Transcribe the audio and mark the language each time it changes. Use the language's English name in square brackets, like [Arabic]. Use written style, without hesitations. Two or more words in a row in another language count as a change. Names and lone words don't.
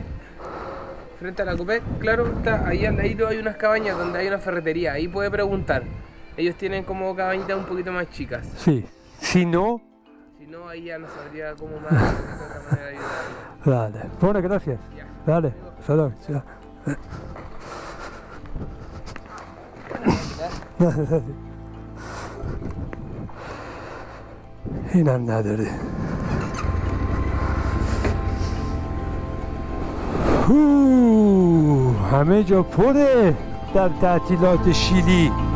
[Spanish] Frente a la Copec, claro, está ahí al ladito hay unas cabañas donde hay una ferretería. Ahí puede preguntar. Ellos tienen como cabañitas un poquito más chicas. Sí. Si no, Si no, ahí ya no sabría cómo más de otra manera ayudarle. dale. Bueno, gracias. Ya. Dale. Saludos. Chao. [Persian] اینم نداره. همه جا پره در تعطیلات شیلی.